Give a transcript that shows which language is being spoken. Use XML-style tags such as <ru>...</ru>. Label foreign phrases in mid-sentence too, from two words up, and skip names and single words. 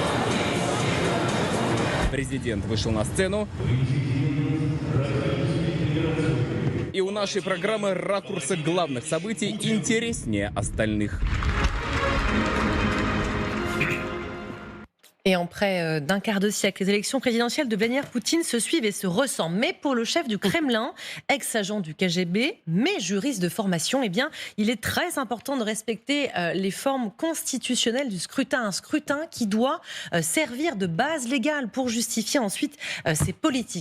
<ru>Президент вышел на сцену. И у нашей программы ракурсы главных событий интереснее остальных.</ru> <fr>Et en près d'un quart de siècle, les élections présidentielles de Vladimir Poutine se suivent et se ressemblent. Mais pour le chef du Kremlin, ex-agent du KGB, mais juriste de formation, eh bien, il est très important de respecter les formes constitutionnelles du scrutin. Un scrutin qui doit servir de base légale pour justifier ensuite ses politiques.</fr>